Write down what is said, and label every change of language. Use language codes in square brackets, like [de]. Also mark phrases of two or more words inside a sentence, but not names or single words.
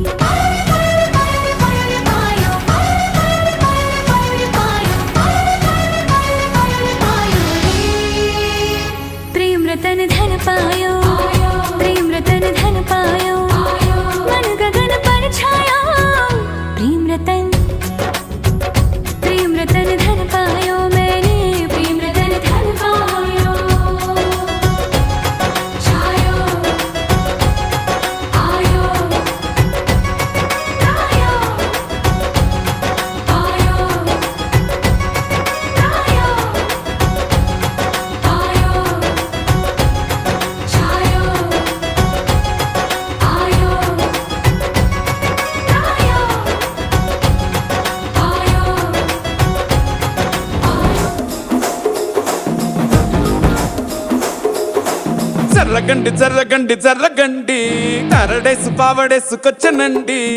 [hi] प्रेम रतन धन पायो प्रेम रतन धन पायो मन गगन पर छाया प्रेम रतन धन पायो मैंने प्रेम रतन धन पायो छायो आयो आयो आयो आयो आयो छायो आयो [te] జర్రగండి జర్రగండి జర్రగండి కరడేసు పావడేసుకొచ్చనండి